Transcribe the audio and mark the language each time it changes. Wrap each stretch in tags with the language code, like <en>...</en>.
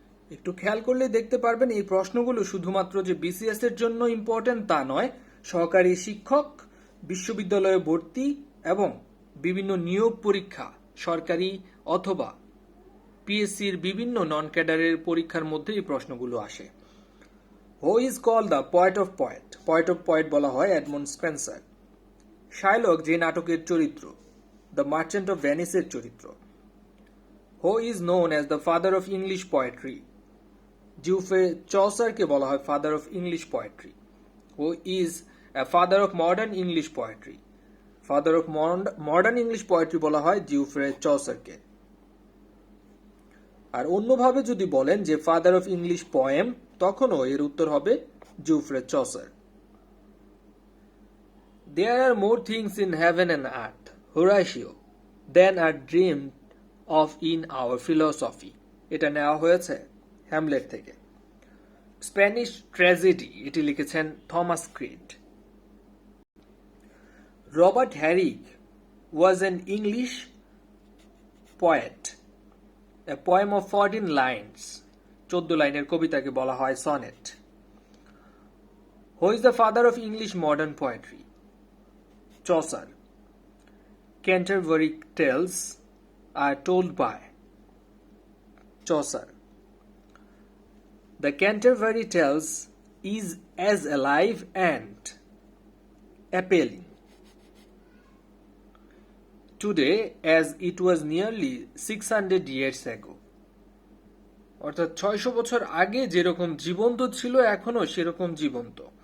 <bn>একটু খেয়াল করলে দেখতে পারবেন এই প্রশ্নগুলো শুধুমাত্র যে বিসিএস এর জন্য ইম্পর্টেন্ট তা নয়, সহকারী শিক্ষক, বিশ্ববিদ্যালয়ে ভর্তি এবং বিভিন্ন নিয়োগ পরীক্ষা, সরকারি অথবা পিএসসির বিভিন্ন নন ক্যাডারের পরীক্ষার মধ্যে এই প্রশ্নগুলো আসে।</bn> <en>who is called the poet of poet, poet of poet</en> <bn>বলা হয়</bn> <en>Edmund Spenser.</en> <bn>শাইলক যে নাটকের চরিত্র, দ্য মার্চেন্ট অফ ভেনিসের চরিত্র।</bn> <en>Who is known as the father of English poetry?</en> <bn>Geoffrey চসারকে বলা হয় father of English poetry.</bn> <en>Who is a father of modern English poetry?</en> <bn>Father of modern English poetry বলা হয় Geoffrey চসারকে। আর অন্যভাবে যদি বলেন যে father of English poem, তখনও এর উত্তর হবে Geoffrey Chaucer.</bn> <en>There are more things in heaven and earth, Horatio, than are dreamed of in our philosophy.</en> <bn>এটা নেওয়া হয়েছে হ্যামলেট থেকে। স্প্যানিশ ট্র্যাজেডি, এটি লিখেছেন Thomas Creed.</bn> <en>Robert Herrick was an English poet. A poem of 14 lines,</en> <bn>14 লাইনের কবিতাকে বলা হয় sonnet.</bn> <en>Who is the father of English modern poetry? Chaucer. Canterbury Tales are told by Chaucer. The Canterbury Tales is as alive and appealing today as it was nearly 600 years ago.</en> <bn>অর্থাৎ 600 বছর আগে যেরকম জীবন্ত ছিল এখনো সেরকম জীবন্ত।</bn>